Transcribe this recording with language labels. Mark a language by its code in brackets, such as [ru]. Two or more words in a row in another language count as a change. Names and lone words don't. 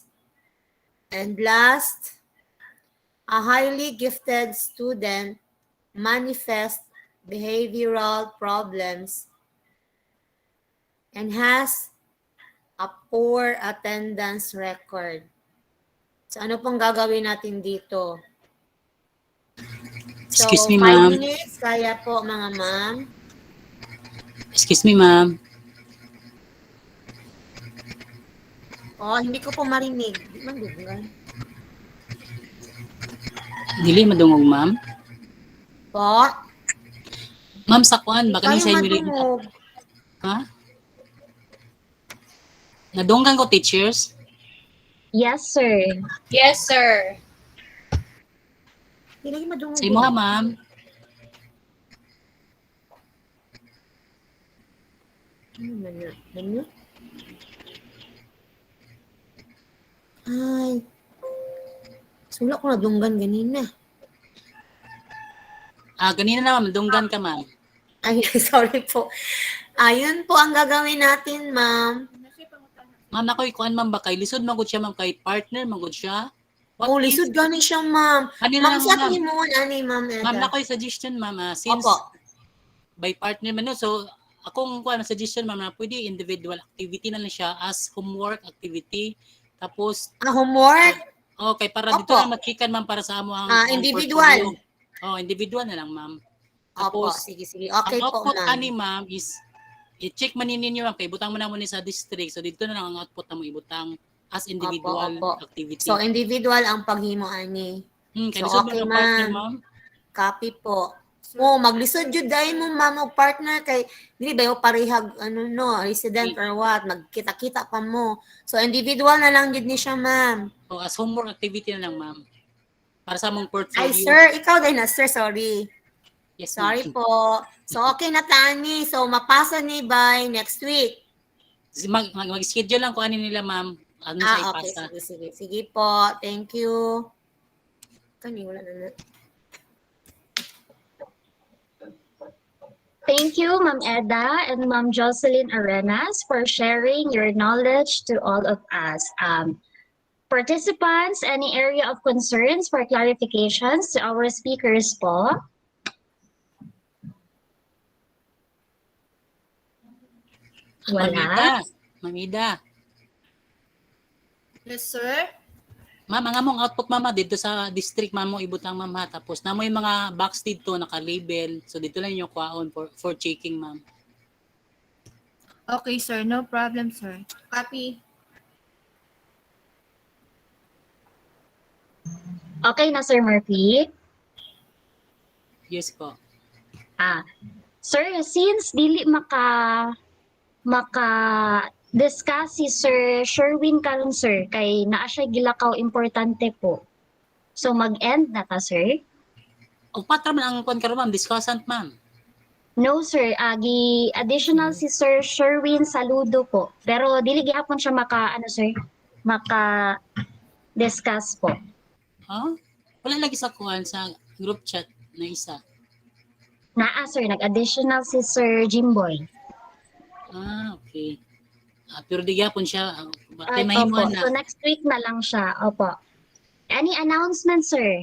[en] And last, a highly gifted student manifests behavioral problems and has a poor attendance record. [tl] So ano pong gagawin natin dito? So, [en] Excuse me, 5 ma'am. [tl] minutes, kaya po mga ma'am. [en] Excuse me, ma'am. [tl] Oh, hindi ko po marinig. [ceb] Di man dugay. Dili madungog, ma'am. Po? Ma'am, sa kuan, baka ni Kayo sa inyo madungog. Ha? Nadunggan ko, teachers. [en] Yes, sir. Yes, sir. [ceb] Hindi lagi madungog. Sa imo ha, ma'am. Ano? Ay. Sula ko nadunggan ganina. Ganina naman, madunggan ka, ma'am. Ay, sorry po. [tl] Ayun po ang gagawin natin, ma'am. [ceb] Ma'am, ako'y kuan, ma'am, ba kay lisod magud siya, ma'am, kay partner magud siya. Oh, lisod gani siya, ma'am. Kanina Ma'am, lang, sa ma'am. tingin mo, ani, ma'am, Ma'am, Eda? ako'y suggestion, ma'am, since Opo. by partner man, no? So, akong kuan suggestion, ma'am, na pwede [en] individual activity [ceb] na lang siya [en] as homework activity. [ceb] Tapos, homework? [tl] Okay, para dito Opo. [ceb] na matikan, ma'am, para sa amo ang individual. portfolio. individual na lang, ma'am. Opo, Tapos, sige. Okay ang po, output ma'am. ani, ma'am, is i-check man ninyo, ma'am, kay butang mo na mo ni sa district. So, dito na lang ang output na mo ibutang [en] as individual [ceb] Opo. activity. So, individual ang paghimo, ani. Kay So, lisod okay, man ang partner, ma'am. ma'am. Copy po. Oh, maglisod jud dai mo ma'am og partner kay dili ba yo parehag resident [en] or what, [ceb] magkita-kita pa mo. So individual na lang jud ni siya, ma'am. O, [en] as homework activity [ceb] na lang, ma'am. Para sa among portfolio. Ay sir, ikaw din na sir, sorry. [en] Yes, Sorry ma'am. [ceb] po. So okay na tani. So mapasa ni by next week. Mag-schedule lang kung ano nila, ma'am. Ano sa Okay, ipasa. sige po. [en] Thank you. [ceb] Kani wala na. [en] Thank you, Ma'am Eda and Ma'am Jocelyn Arenas, for sharing your knowledge to all of us. Participants, any area of concerns for clarifications to our speakers po? [ceb] Wala. Mamida. [en] Yes, sir. [ceb] Ma'am, ang among output mama dito sa district ma'am mo ibutang ma'am ha. Tapos na mo yung mga box dito naka-label. So dito lang yung kuhaon [en] for checking [ceb] ma'am. [en] Okay, sir. No problem, sir. Copy. [ceb] Okay na, Sir Murphy? [en] Yes po. [ceb] Sir, since dili discuss si Sir Sherwin karon sir kay naa siya gilakaw importante po. So mag-end na ta, sir? O patra man ang kuan karon ma'am, discussant ma'am. [en] No, sir. [ceb] Additional si Sir Sherwin Saludo po. Pero dili gihapon siya maka-discuss po. Wala lagi sa kuan sa group chat na isa. Naa, sir. Nag-additional si Sir Jimboy. Okay. Pero di gihapon siya. Ay, opo. So next week na lang siya. [en] Opo. Any announcement, sir?